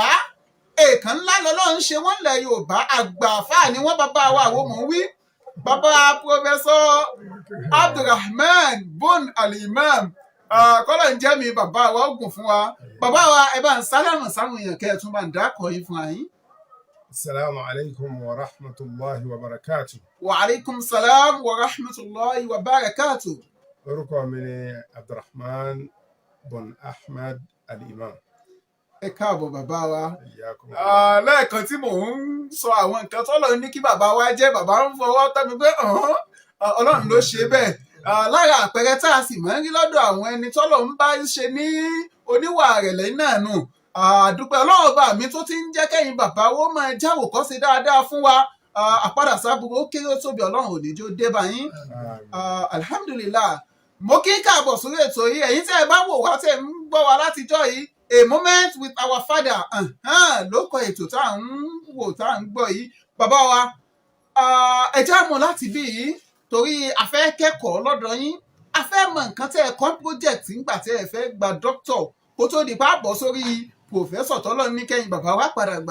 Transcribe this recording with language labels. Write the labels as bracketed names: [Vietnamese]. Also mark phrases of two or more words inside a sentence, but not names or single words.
[Yoruba] èèkàn ńlá lọ́lọ́run ṣe wọ́n ńlẹ̀ Yorùbá àgbà àfáà ni wọ́n bàbá wa àwọn mò ń wí. bàbá Pòfẹ́sọ̀ Abdulrahman Bon Al-Imam kọ́lọ̀ ń jẹ́ mi bàbá wa ogun fún wa. bàbá wa ẹ bá ń sálámù sáwọn èèyàn kẹ́ ẹ̀ tún bá ń dákọ̀ yín fún ayín. [Arabic] السلام عليكم ورحمة الله وبركاته. وعليكم السلام ورحمة الله وبركاته. [Yoruba] Orúkọ mi ni Abdulrahman Bon Ahmad Al-Imam. ẹ káàbọ̀ bàbá wa. Iyyakum. lẹ́ẹ̀kan tí mò ń sọ àwọn nǹkan tọ́lọ̀ ní kí bàbá wa jẹ́ bàbá ń fọwọ́ tọ́ mi pé Ọlọ́run ló ṣe bẹ́ẹ̀. lára àpẹẹrẹ tá a sì máa ń rí lọ́dọ̀ àwọn ẹni tọ́lọ̀ ń bá ṣe ní oníwà rẹ̀lẹ̀ náà nù. àdúpẹ́ Ọlọ́run bá mi tó ti ń jẹ́ kẹ́yìn bàbá wo máa jáwòkọ́ṣe dáadáa fún wa. àpadà sábúrò ó kéré tóbi Ọlọ́run ò ní jó dé bá yín. alhamdulillah mo kí káàbọ̀ sórí ètò yìí ẹ̀yin tí ẹ bá wò wá tẹ̀ ń gbọ́ wa látijọ́ yìí a moment with our father ló kọ ètò tá à ń wò tá à ń gbọ́ yìí. bàbá wa ẹ já mọ̀ láti bí yìí torí a fẹ́ kẹ́kọ̀ọ́ lọ́dọ̀ yín a fẹ́ mọ nǹkan tẹ́ ẹ kọ́ project ńgbà tẹ́ ẹ fẹ́ gba doctor kó tó di pa bọ́ sórí professor tọ́lọ́ ní kẹ́yìn bàbá wa padà gbà.